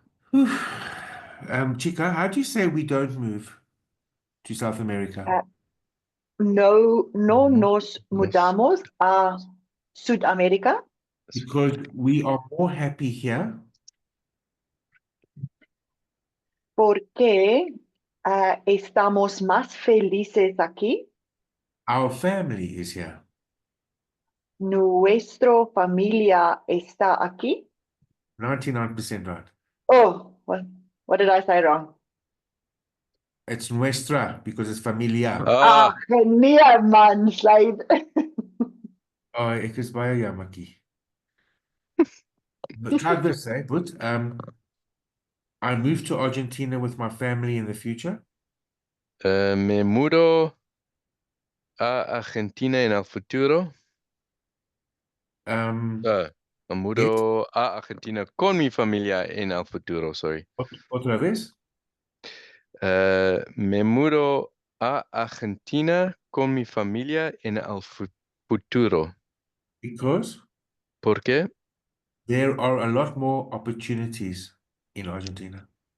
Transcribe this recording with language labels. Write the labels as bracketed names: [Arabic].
[English] Whew. Chica, how do you say we don't move to South America? [Spanish] No Mhm. nos mudamos a Sudamérica [English] Because we are more happy here. [Spanish] porque estamos más felices aquí. [English] Our family is here. [Spanish] Nuestra familia está aquí. [English] 99% right. Oh, what did I say wrong? It's nuestra because it's familia. Ah, Genial, man, Slide. [Afrikaans] Oh, ek is baie jammerkie. [English] But like this, but I moved to Argentina with my family in the future. [Spanish] me mudo a Argentina en el futuro. Me mudo a Argentina con mi familia en el futuro, sorry. Otra vez? Me mudo a Argentina con mi familia en el futuro. [English] Because [Spanish] ¿Por qué? [English] there are a lot more opportunities in Argentina.